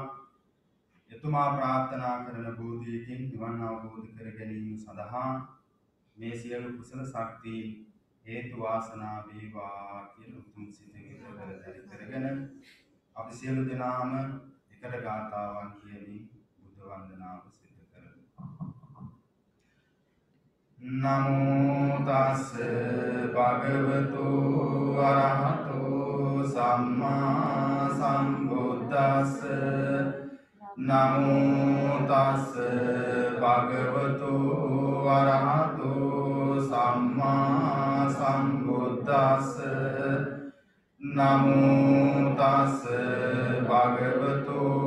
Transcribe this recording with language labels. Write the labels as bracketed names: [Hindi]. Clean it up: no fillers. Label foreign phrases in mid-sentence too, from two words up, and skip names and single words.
[Sinhala] එතුමා ප්‍රාර්ථනා කරන බෝධියකින් නිවන් අවබෝධ කර ගැනීම සඳහා මේ සියලු කුසල ශක්තියින් හේතු වාසනා වේවා කියලා උතුම් සිතේ කරගෙන අපි සියලු දෙනාම එකට ගාථාවන් කියමින් බුද්ධ වන්දනාව සිදු කරමු. [Pali] නමෝ තස් භගවතු අරහතෝ සම්මා සම්බුද්දස්ස නමෝ තස් භගවතු අරහතෝ සම්මා සම්බුද්දස්ස නමෝ තස් භගවතු